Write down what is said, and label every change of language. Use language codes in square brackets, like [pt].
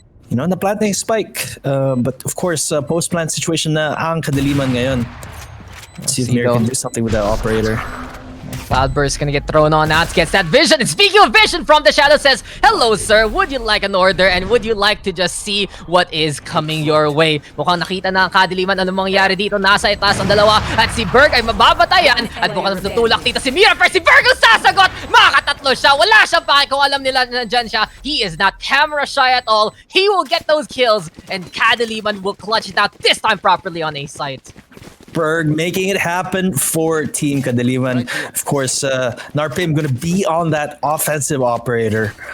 [en] You know, [tl] na-plant na yung [en] Spike. But of course, post-plant situation [tl] na ang Kadiliman ngayon. [en] Let's see if Mir can do something with that operator. Cloudburst gonna get thrown on out, gets that vision. And speaking of vision, from the shadow says, hello sir, would you like an order? And would you like to just see what is coming your way? [tl] Mukhang nakita na ang Kadiliman anong mangyayari dito. Nasa itaas ang dalawa. At si Berg ay mababatayan. At mukhang tutulak dito si Mira. Pero si Berg ang sasagot. Makatatlo siya. Wala siyang pake kung alam nila na nandyan siya. [en] He is not camera shy at all. He will get those kills. And Kadiliman will clutch it out this time properly on a site. Berg making it happen for Team Kadiliman. Of course, Narpim gonna be on that offensive operator.